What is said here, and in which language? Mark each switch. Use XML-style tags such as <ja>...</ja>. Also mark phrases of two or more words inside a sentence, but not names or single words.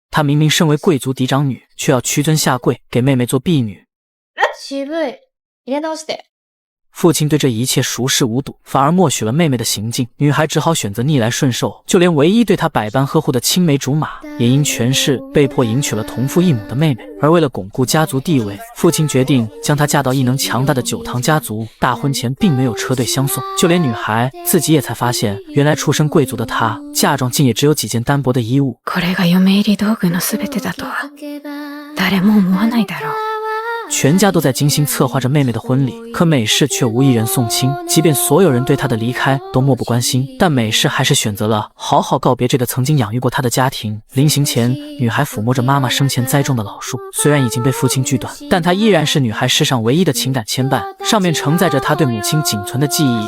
<zh>她明明身为贵族嫡长女，却要屈尊下跪，给妹妹做婢女。</zh> <ja>渋い。入れ直して。</ja> <zh>父亲对这一切熟视无睹，反而默许了妹妹的行径。女孩只好选择逆来顺受，就连唯一对她百般呵护的青梅竹马，也因权势被迫迎娶了同父异母的妹妹。而为了巩固家族地位，父亲决定将她嫁到异能强大的九堂家族。大婚前并没有车队相送，就连女孩自己也才发现，原来出身贵族的她，嫁妆竟也只有几件单薄的衣物。</zh> <ja>これが嫁入り道具の全てだとは誰も思わないだろう。</ja> <zh>全家都在精心策划着妹妹的婚礼，可美式却无一人送亲。即便所有人对她的离开都漠不关心，但美式还是选择了好好告别这个曾经养育过她的家庭。临行前，女孩抚摸着妈妈生前栽种的老树，虽然已经被父亲锯断，但它依然是女孩世上唯一的情感牵绊，上面承载着她对母亲仅存的记忆。</zh>